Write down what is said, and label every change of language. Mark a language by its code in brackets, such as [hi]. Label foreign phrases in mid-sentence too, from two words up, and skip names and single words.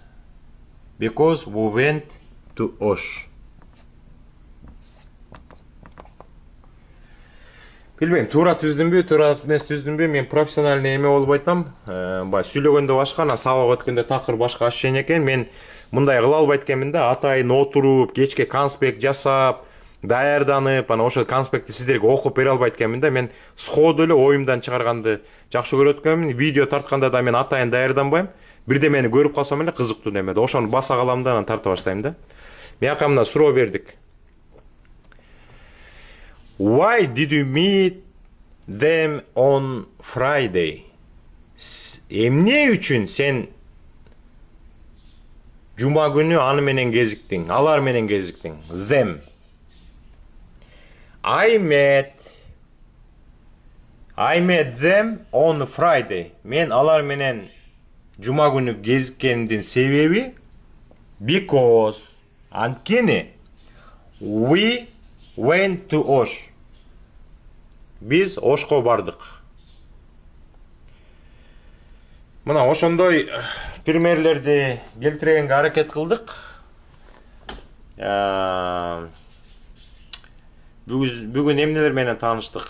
[en] Because we went to Osh. [ky] Билбейм, туура түздүмбү, туура эмес түздүмбү, мен профессиональный эме болуп айтам. Бай сүйлөгөндө башка, сабак өткөндө такыр башка ощущение экен. Мен мындай кыла албайт экенмин да, атайын отуруп, кечке конспект жасап, даярданып, ошо конспектти сиздерге окуп бере албайт экенмин да. Мен сходу эле оюмдан чыгарганды жакшы көрөт экенмин. Видео тартканда да мен атайын даярданбайм. Бирде мени көрүп калсам эле кызыктуу неме. Ошону баса калам да, анан тарта баштайм да. Мияка мына суроо бердик. [en] Why did you meet them on Friday? [ky] Эмне үчүн сен жума күнү аны менен кезиктиң, алар менен кезиктиң? [en] Them. I met them on Friday. [ky] Мен алар менен жума күнү кезиккендин себеби because анткени [en] we went to Osh. [ky] Биз Ошко бардык. Мына ошондой примерлерди келтиргенге аракет кылдык. Бүгүн эмнелер менен тааныштык?